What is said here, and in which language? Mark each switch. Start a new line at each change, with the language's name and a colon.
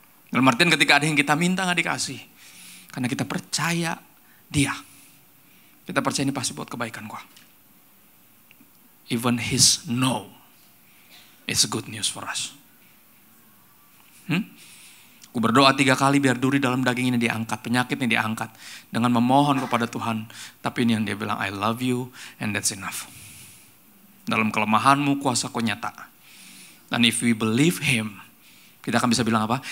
Indonesian: Dalam artian ketika ada yang kita minta gak dikasih. Karena kita percaya Dia. Kita percaya ini pasti buat kebaikan gua.
English: Even His no is good news for us.
Indonesian: Aku berdoa 3 kali biar duri dalam daging ini diangkat, penyakitnya diangkat. Dengan memohon kepada Tuhan. Tapi ini yang dia bilang,
English: I love you and that's enough.
Indonesian: Dalam kelemahanmu kuasaku nyata. Dan
English: if we believe Him,
Indonesian: kita akan bisa bilang apa?